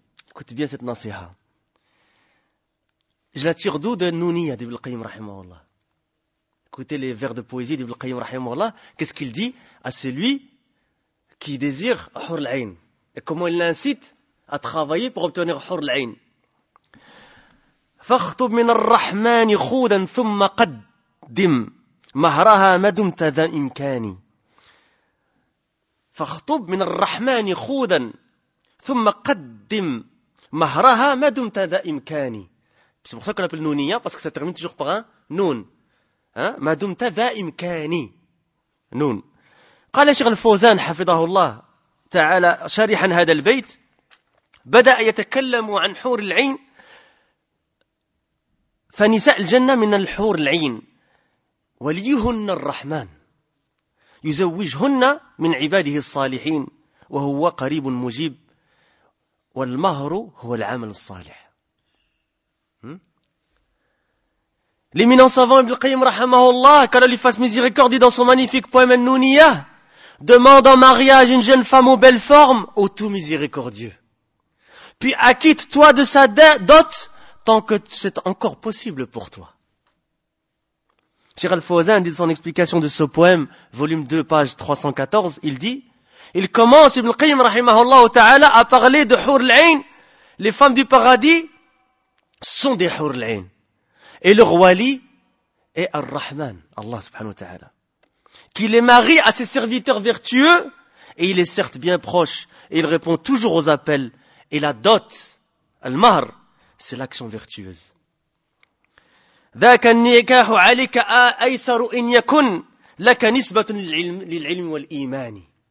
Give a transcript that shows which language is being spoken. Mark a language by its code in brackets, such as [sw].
[fr] Écoute bien cette nasiha. Je la tire d'où? De Nouniya d'Ibn al-Qayyim rahimahullah. Écoutez les vers de poésie d'Ibn al-Qayyim rahimahullah, qu'est-ce qu'il dit à celui qui désire Hour al-Ain? Et comment il l'incite à travailler pour obtenir Hour al-Ain? [ar] فاخطب من الرحمن خودا ثم قدم مهرها ما دمت ذا امكاني فاخطب من الرحمن خودا ثم قدم مهرها ما دمت ذا امكاني [fr] c'est pour ça qu'on appelle nounia parce que ça termine toujours par un noun [ar] ما دمت ذا امكاني noun. قال شيخ الفوزان حفظه الله تعالى شارحا هذا البيت بدا يتكلم عن حور العين فنساء الجنة من الحور العين وليهن الرحمن يزوجهن من عباده الصالحين وهو قريب مجيب والمهر هو العمل الصالح. [fr] L'éminent savant Ibn al-Qayyim rahimahullah, qu'Allah lui fasse miséricorde, dans son magnifique poème An-Nuniya, demande en mariage une jeune femme aux belles formes, au tout miséricordieux. Puis acquitte-toi de sa dot tant que c'est encore possible pour toi. Cheikh Al-Fawzan dit son explication de ce poème, volume 2, page 314, il dit, il commence, Ibn Qayyim, rahimahullah ta'ala, à parler de Hour al-Ain. Les femmes du paradis sont des Hour al-Ain. Et leur wali est Ar-Rahman, Allah subhanahu wa ta'ala, qui les marie à ses serviteurs vertueux, et il est certes bien proche, et il répond toujours aux appels, et la dot, Al-Mahr, c'est l'action vertueuse. [ar] ذاك النكاح عليك أيسر إن يكن لك نسبة للعلم والإيمان.